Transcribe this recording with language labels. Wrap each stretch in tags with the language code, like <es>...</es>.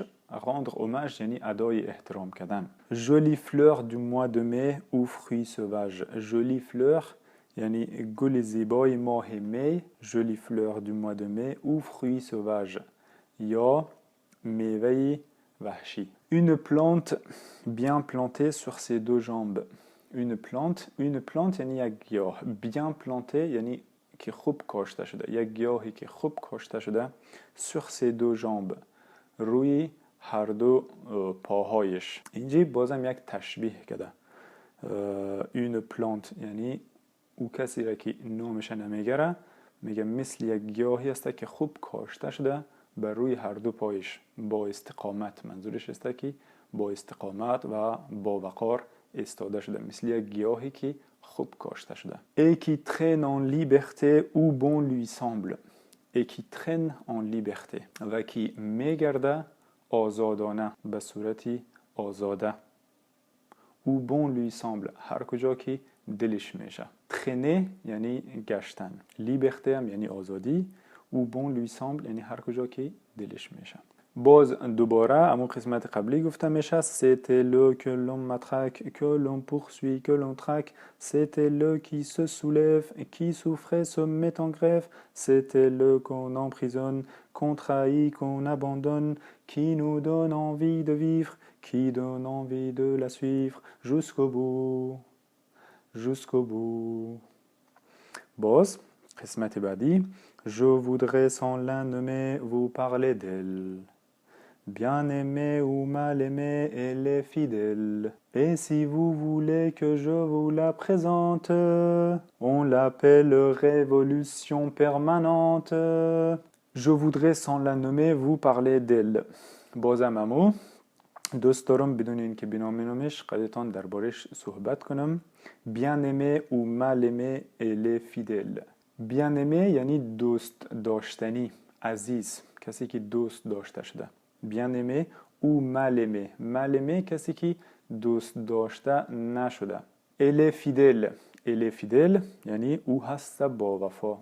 <fr>rendre hommage</fr> <fa>یعنی ادای احترام کردن.</fa> <fr>Jolie fleur du mois de mai ou fruit sauvage.</fr> <fa>Jolie fleur یعنی گل زیبای ماه می.</fa> <fr>Jolie fleur du mois de mai ou fruit sauvage</fr> <fa>یا میوه وحشی.</fa> <fr>Une plante bien plantée sur ses deux jambes.</fr> <fa>Une plante یعنی یک گیاه</fa> <fr>bien planté</fr> <fa>یعنی که خوب کاشته شده. یک گیاهی که خوب کاشته شده.</fa> <fr>sur ses deux jambes</fr> <fa>روی هر دو پاهایش. اینجا بازم یک تشبیه کرده. une plante یعنی او کسی را که نامش نمیگره میگه مثل یک گیاهی است که خوب کاشته شده بر روی هر دو پایش با استقامت. منظورش است که با استقامت و با وقار استاده شده، مثل یک گیاهی که خوب کاشته شده.</fa> <fr>Et qui traîne en liberté où bon lui semble. Et qui traîne en liberté</fr> <fa>و کی میگرده آزادانه به صورتی آزاده.</fa> <fr>où bon lui semble</fr> <fa>هر کجا که دلش میشه. traîner یعنی گشتن. liberté هم یعنی آزادی.</fa> <fr>où bon lui semble</fr> <fa>یعنی هر کجا که دلش میشه. باز دوباره اما قسمت قبلی گفته میشه</fa> <fr>c'était le que l'on matraque, que l'on poursuit, que l'on traque. C'était le qui se soulève, qui souffrait se met en grève. C'était le qu'on emprisonne, qu'on trahit, qu'on abandonne, qui nous donne envie de vivre, qui donne envie de la suivre jusqu'au bout. Jusqu'au bout.</fr> <fa>باز قسمت بعدی</fa> <fr>Je voudrais sans la nommer vous parler d'elle. Bien aimée ou mal aimée, elle est fidèle. Et si vous voulez que je vous la présente, on l'appelle révolution permanente. Je voudrais sans la nommer vous parler d'elle.</fr> <fa>بازم امو دوست دارم بدون اینکه بنامش قدتان دربارش صحبت کنم.</fa> <fr>Bien aimée ou mal aimée, elle est fidèle.</fr> <fa>Bien aimé یعنی دوست داشتنی، عزیز، کسی که دوست داشته شده.</fa> <fr>Bien aimé ou mal aimé.</fr> <fa>Mal aimé کسی که دوست داشته نشده.</fa> <fr>Elle est fidèle. Elle est fidèle</fr> <fa>یعنی او هست با وفا.</fa>